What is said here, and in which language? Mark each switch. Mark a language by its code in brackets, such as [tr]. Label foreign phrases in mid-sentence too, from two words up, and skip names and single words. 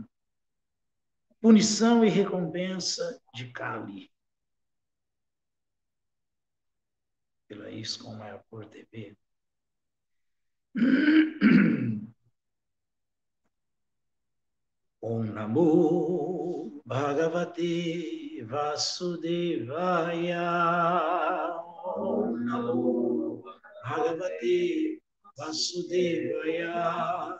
[pt] Punição e recompensa de Kali. Pela ISKCON Mayapur TV. [sa] ओम् नमो भगवते वासुदेवाय. ओम् नमो भगवते वासुदेवाय.